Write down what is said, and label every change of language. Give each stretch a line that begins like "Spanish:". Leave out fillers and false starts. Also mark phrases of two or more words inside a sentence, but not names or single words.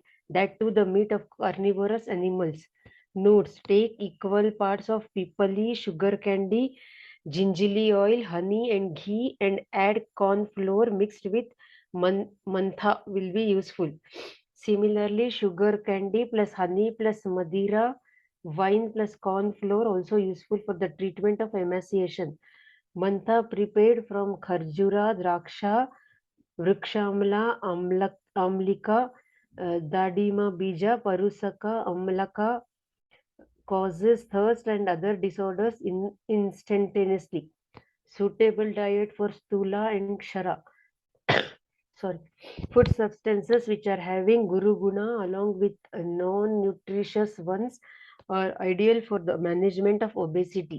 English: That too the meat of carnivorous animals. Notes: take equal parts of pipali, sugar candy, gingerly oil, honey and ghee and add corn flour mixed with mantha will be useful. Similarly, sugar candy plus honey plus madira, wine plus corn flour also useful for the treatment of emaciation. Mantha prepared from kharjura, draksha, vrikshamla, amlika,
Sanskrit: दाडिम बीज,
English: parusaka, amlaka causes thirst and other disorders instantaneously. Suitable diet for stula and kshara. Sorry. Food substances which are having
Sanskrit: गुरु गुण
English: along with non-nutritious ones are ideal for the management of obesity.